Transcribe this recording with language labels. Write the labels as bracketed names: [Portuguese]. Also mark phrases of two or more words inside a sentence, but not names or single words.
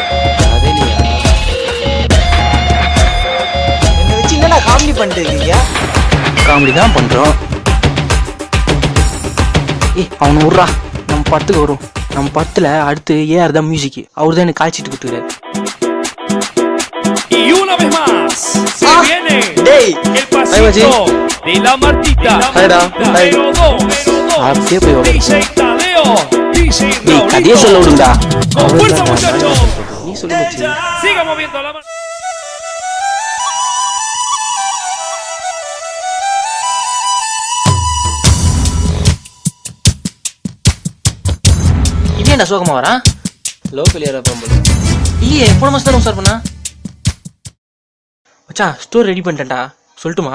[Tamil] என்னை வச்சு என்னடா காமெடி பண்ணிட்டு இருக்கீங்க? காமெடி தான் பண்றோம். அவனை விட்றா, நம்ம படத்துக்கு வரும். நம்ம படத்துல அடுத்து ஏஆர் தான் மியூசிக், அவர் தான் எனக்கு காய்ச்சிட்டு கொடுத்துருக்காரு. [Spanish] Y una vez más se viene el pasito de la Martita. Número 2. DJ Tadeo. DJ Raulito. [Tamil] கதையை சொல்ல விடுங்கடா. [Spanish] Con fuerza, muchachos. [Tamil] நீ சொல்லு மச்சி. [Spanish] Siga moviendo la mano. [Tamil] இவன் என்ன சோகமா வரான்? லோக்கல் யாரா பம்பல? இல்லையே, போன மாசம் தான் சார் பண்ணா. மச்சா ஸ்டோர் ரெடி பண்ணிட்டேன்டா, சொல்லட்டுமா?